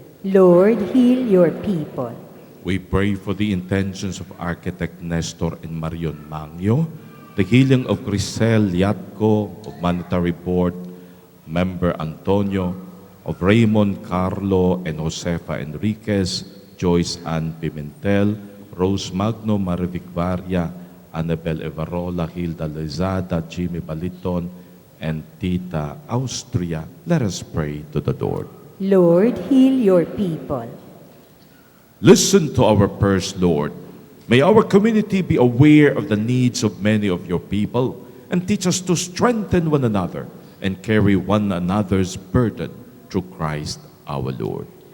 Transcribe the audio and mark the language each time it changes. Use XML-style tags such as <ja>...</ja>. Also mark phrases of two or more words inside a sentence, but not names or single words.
<en>Lord, heal your people. We pray for the intentions of Architect Nestor and Marion Mangyo, the healing of Grisel Yatco, of Monetary Board Member Antonio, of Raymond Carlo and Josefa Enriquez, Joyce Ann Pimentel, Rose Magno Marivic Varia, Annabel Evarola, Hilda Lezada, Jimmy Baliton, and Tita Austria. Let us pray to the Lord. Lord, heal your people. Listen to our prayers, Lord. May our community be aware of the needs of many of your people and teach us to strengthen one another and carry one another's burden through Christ our Lord.</en>